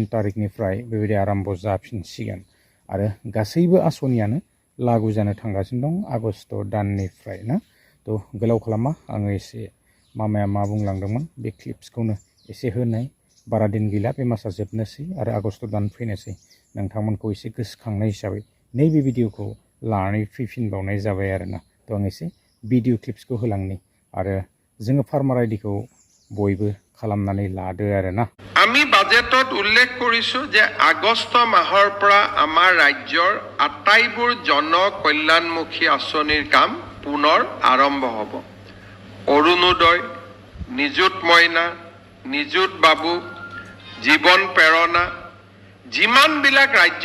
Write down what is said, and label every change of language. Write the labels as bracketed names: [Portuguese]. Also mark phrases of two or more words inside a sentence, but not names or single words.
[Bodo] तारिखनिफ्राय बेबायदि आराम्भ जाफिनसिगोन आरो गासैबो आसनियानो लागु जानो थांगासिनो दं आगस्ट दाननिफ्राय ना थ' गोलाव खालामा आङो एसे मामाया मा बुंलांदोंमोन बे क्लिप्सखौनो एसे होनाय बारा दिन गैला बे मासआ जोबनोसै आरो आगस्ट दान फैनोसै नोंथांमोनखौ एसे गोसोखांनाय हिसाबै नैबे भिडिअखौ लानानै फैफिनबावनाय जाबाय आरोना थ' आं एसे भिडिअ क्लिप्सखौ होलांनि आरो जोङो फार्मार आईडीखौ बयबो खालामनानै लादो आरोना [Assamese] আমি বাজেটত উল্লেখ কৰিছো যে আগষ্ট মাহৰ পৰা আমাৰ ৰাজ্যৰ আটাইবোৰ জন কল্যাণমুখী আঁচনিৰ কাম পুনৰ আৰম্ভ হ'ব অৰুণোদয় নিযুত মইনা নিযুত বাবু জীৱন প্ৰেৰণা যিমানবিলাক ৰাজ্য